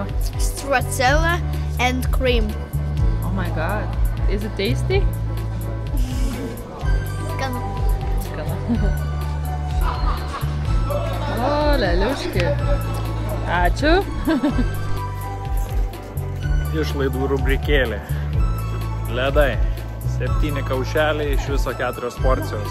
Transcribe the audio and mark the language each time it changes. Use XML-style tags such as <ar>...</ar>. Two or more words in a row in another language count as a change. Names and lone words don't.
<en>Stracciatella and cream. Oh my god. Is it tasty?</en> <lt>Skanu. O, leliuški. Ačiū. Išlaidų rubrikėlė. Ledai. 7 kaušeliai, iš viso 4 porcijos.</lt>